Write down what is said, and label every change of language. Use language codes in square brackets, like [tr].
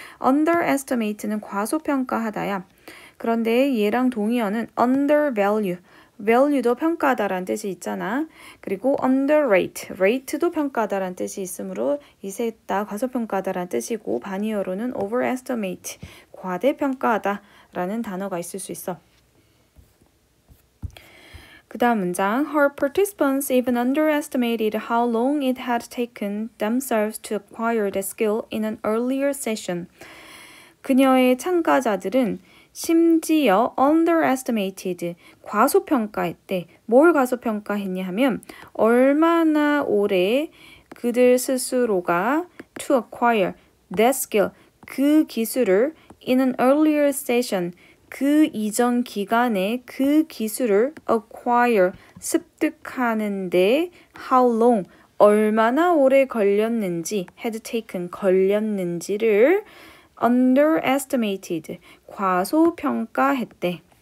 [ko] underestimate는 과소평가하다야. 그런데 얘랑 동의어는 undervalue. value도 평가하다라는 뜻이 있잖아. 그리고 underrate, rate도 평가하다라는 뜻이 있으므로 이 셋 다 과소평가하다라는 뜻이고 반의어로는 overestimate, 과대평가하다라는 단어가 있을 수 있어. 그 다음 문장 [en] Her participants even underestimated how long it had taken themselves to acquire the skill in an earlier session. [ko] 그녀의 참가자들은 심지어 underestimated, 과소평가했대. 뭘 과소평가했냐 하면 얼마나 오래 그들 스스로가 [en] to acquire that skill, [ko] 그 기술을 [en] in an earlier session, [ko] 그 이전 기간에 그 기술을 acquire, 습득하는데 how long, 얼마나 오래 걸렸는지, [en] had taken, [ko] 걸렸는지를 underestimated, 과소평가했대.